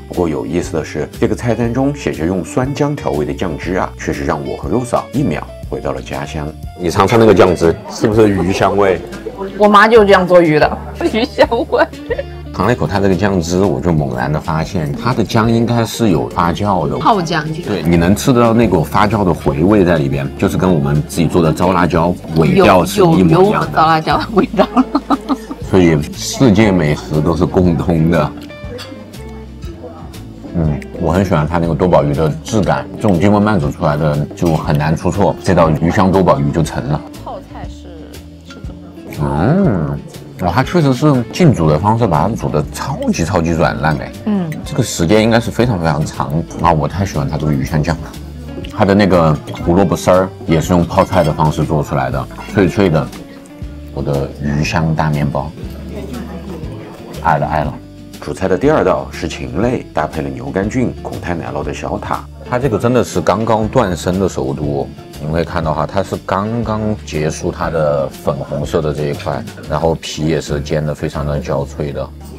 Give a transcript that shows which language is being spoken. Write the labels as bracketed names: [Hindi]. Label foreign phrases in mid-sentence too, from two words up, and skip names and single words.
[Chinese] 不過有意思的是，這個菜單中寫着用酸薑調味的醬汁啊，確實讓我和肉嫂一秒回到了家鄉。你嘗嘗那個醬汁，是不是魚香味？我媽就這樣做魚的，魚香味。嘗了一口它這個醬汁，我就猛然的發現，它的薑應該是有發酵的，泡薑。对，你能吃得到那股發酵的回味在裡邊，就是跟我們自己做的糟辣椒尾調是一模一樣的。有糟辣椒的味道。所以世界美食都是共通的。我很喜歡它那個多寶魚的質感，這種經過慢煮出來的就很難出錯，這道魚香多寶魚就成了。泡菜是怎麼做？哇，它確實是浸煮的方式把它煮的超級軟爛哎。這個時間應該是非常非常長啊！我太喜歡它這個魚香醬了。它的那個胡蘿蔔絲兒也是用泡菜的方式做出來的，脆脆的。我的魚香大麵包，愛了愛了。主菜的第二道是禽類，搭配了牛肝菌、孔泰奶酪的小塔。它這個真的是剛剛斷生的熟度，你們可以看到哈，它是剛剛結束它的粉紅色的這一塊，然後皮也是煎得非常的焦脆的。